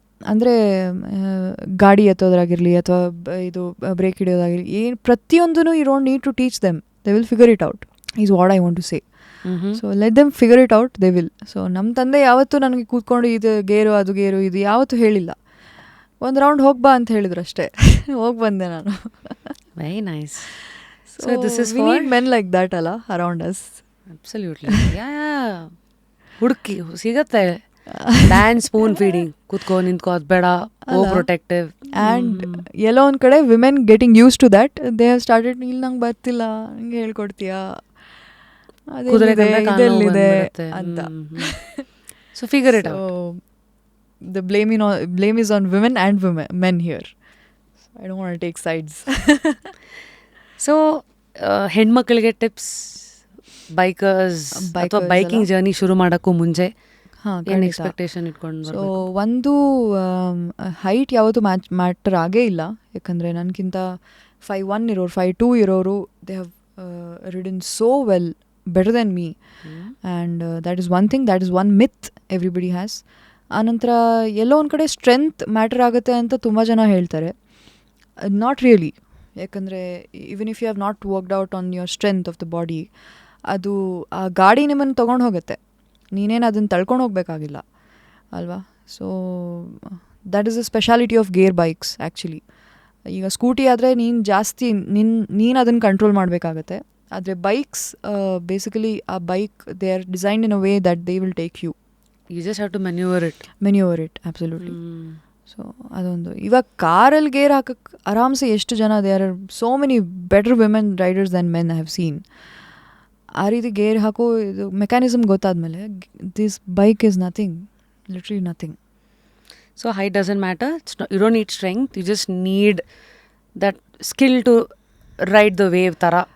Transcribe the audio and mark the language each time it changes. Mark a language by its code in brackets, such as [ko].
[kn] ಅಂದರೆ ಗಾಡಿ ಎತ್ತೋದ್ರಾಗಿರಲಿ ಅಥವಾ ಇದು ಬ್ರೇಕ್ ಹಿಡಿಯೋದಾಗಿರಲಿ, ಏನು ಪ್ರತಿಯೊಂದೂ [en] You don't need to teach them, they will figure it out, is what I want to say. So let them figure it out, they will. [kn] So ನಮ್ಮ ತಂದೆ ಯಾವತ್ತೂ ನನಗೆ ಕೂತ್ಕೊಂಡು ಇದು ಗೇರು ಅದು ಗೇರು ಇದು ಯಾವತ್ತೂ ಹೇಳಿಲ್ಲ. ಒಂದು ರೌಂಡ್ ಹೋಗ್ಬಾ ಅಂತ ಹೇಳಿದ್ರು ಅಷ್ಟೇ, ಹೋಗಿ ಬಂದೆ ನಾನು. [en] Very nice. So this is we need men like that ಅಲ್ಲ around us. Absolutely. Yeah. [kn] ಹುಡುಕಿ ಸಿಗತ್ತೆ. [en] ban spoon feeding, [kn] ಕುತ್ಕೋ ನಿಂತ್ಕೋ ಅದ್ ಬೇಡ, ಓ ಪ್ರೊಟೆಕ್ಟಿವ್. ಆ್ಯಂಡ್ ಎಲ್ಲೋ ಒಂದು ಕಡೆ [en] women getting used to that, they have started, [kn] ಇಲ್ಲಿ ನಂಗೆ ಬರ್ತಿಲ್ಲ, ನಂಗೆ ಹೇಳ್ಕೊಡ್ತೀಯಾ, ಅದೆಲ್ಲಿದೆ ಇದೆಲ್ಲಿದೆ ಅಂತ. [en] So figure it out. The blame is on women and men here. So I don't want to take sides. [kn] So ಹೆಣ್ಮಕ್ಳಿಗೆ ಟಿಪ್ಸ್, ಬೈಕರ್ಸ್ ಅಥವಾ biking journey ಶುರು ಮಾಡೋಕ್ಕೂ ಮುಂಚೆ ಏನು ಎಕ್ಸ್ಪೆಕ್ಟೇಷನ್ ಇಟ್ಕೊಂಡು? ಸೊ ಒಂದು ಹೈಟ್ ಯಾವತ್ತೂ ಮ್ಯಾಟರ್ ಆಗೇ ಇಲ್ಲ. ಯಾಕಂದರೆ ನನಗಿಂತ 5'1" ಇರೋರು, 5'2" ಇರೋರು, [en] They have ridden so well, better than me. And that is one thing, that is one myth everybody has. [kn] ಆನಂತರ ಎಲ್ಲೋ ಒಂದು ಕಡೆ ಸ್ಟ್ರೆಂತ್ ಮ್ಯಾಟರ್ ಆಗುತ್ತೆ ಅಂತ ತುಂಬ ಜನ ಹೇಳ್ತಾರೆ. [en] Not really. [kn] ಯಾಕಂದರೆ [en] even if you have not worked out on your strength of the body, [kn] ಅದು ಆ ಗಾಡಿ ನಿಮ್ಮನ್ನು ತೊಗೊಂಡು ಹೋಗುತ್ತೆ, ನೀನೇನು ಅದನ್ನು ತಳ್ಕೊಂಡು ಹೋಗಬೇಕಾಗಿಲ್ಲ ಅಲ್ವಾ. [en] So that is a speciality of gear bikes actually. [kn] ಈಗ ಸ್ಕೂಟಿ ಆದರೆ ನೀನು ಜಾಸ್ತಿ ನೀನು ಅದನ್ನು ಕಂಟ್ರೋಲ್ ಮಾಡಬೇಕಾಗತ್ತೆ. [en] ಆದರೆ bikes basically ಆ bike they are designed in a way that they will take you. You just have to maneuver it. Absolutely. [kn] So ಅದೊಂದು. ಇವಾಗ ಕಾರಲ್ಲಿ ಗೇರ್ ಹಾಕಕ್ಕೆ ಆರಾಮ್ಸೆ ಎಷ್ಟು ಜನ, [en] There are so many better women riders than men I have seen. [kn] ಆ ರೀತಿ gear ಹಾಕೋ ಇದು mechanism ಗೊತ್ತಾದ್ಮೇಲೆ, [en] This bike is nothing, literally nothing. So height doesn't matter. You don't need strength. You just need that skill to ride the wave ಥರ.